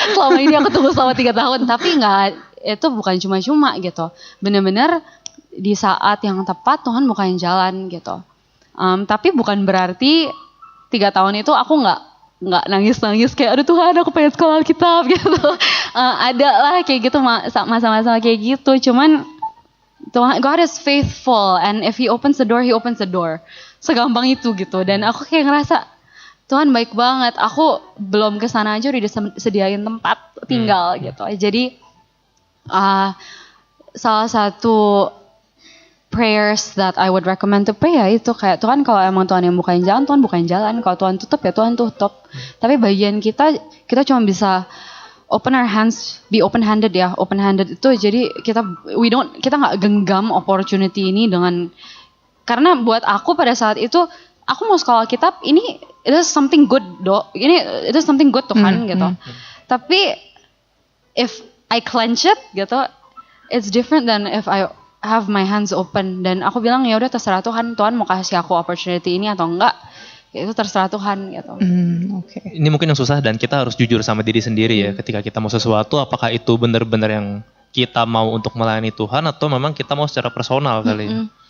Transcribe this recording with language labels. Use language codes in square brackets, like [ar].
[id] Selama ini aku tunggu selama 3 tahun, tapi nggak, itu bukan cuma-cuma gitu. Bener-bener di saat yang tepat Tuhan bukain jalan gitu. Tapi bukan berarti 3 tahun itu aku nggak nangis kayak aduh Tuhan aku pengen sekolah Alkitab gitu. Ada lah kayak gitu masa-masa kayak gitu. Cuman Tuhan, [en] God is faithful, and if He opens the door, He opens the door. [id] Segampang itu gitu. Dan aku kayak ngerasa Tuhan baik banget. Aku belum kesana aja udah disediain tempat tinggal gitu. Jadi salah satu [en] prayers that I would recommend to pray [id] ya itu kayak Tuhan, kalau emang Tuhan yang bukain jalan, Tuhan bukain jalan. Kalau Tuhan tutup ya Tuhan tutup. Tapi bagian kita cuma bisa [en] open our hands, be open handed [id] ya. Open handed itu jadi kita nggak genggam opportunity ini dengan, karena buat aku pada saat itu aku mau sekolah Alkitab ini [en] it is something good [id] it is something good Tuhan gitu. [en] Tapi if I clench it gitu, it's different than if I have my hands open. [id] Dan aku bilang ya udah terserah Tuhan mau kasih aku opportunity ini atau enggak, itu terserah Tuhan gitu. Oke. Ini mungkin yang susah dan kita harus jujur sama diri sendiri ya ketika kita mau sesuatu, apakah itu benar-benar yang kita mau untuk melayani Tuhan atau memang kita mau secara personal kali ya.